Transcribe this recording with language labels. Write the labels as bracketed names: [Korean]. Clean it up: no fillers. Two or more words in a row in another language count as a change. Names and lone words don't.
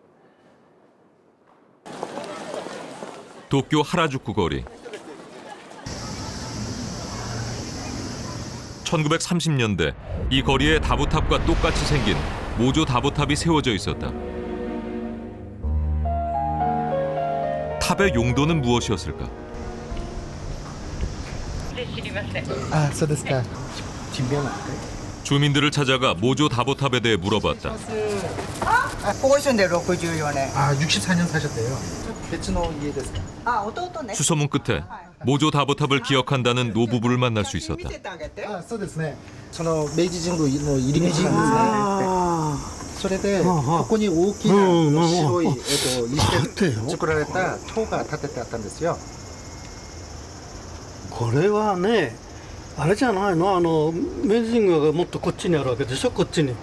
[Korean] 도쿄 하라주쿠 거리. 1930년대 이 거리에 다보탑과 똑같이 생긴 모조 다보탑이 세워져 있었다. 탑의 용도는 무엇이었을까? [Japanese] あ、そうですか。地名なんですか？ [Korean] 주민들을 찾아가 모조 다보탑에 대해 물어봤다. 보고있었는데 64년. 아, 64년 사셨대요. [Japanese] 別の家ですか? [Korean] 수소문 끝에 모조 다보탑을 기억한다는 노부부를 만날 수 있었다. [Japanese] あ、そうですね。その明治神宮の入り口なんですね。それでここに大きな白い石で作られた塔が建ててあったんですよ。これはねあれじゃないの明治神宮がもっとこっちにあるわけでしょこっちにね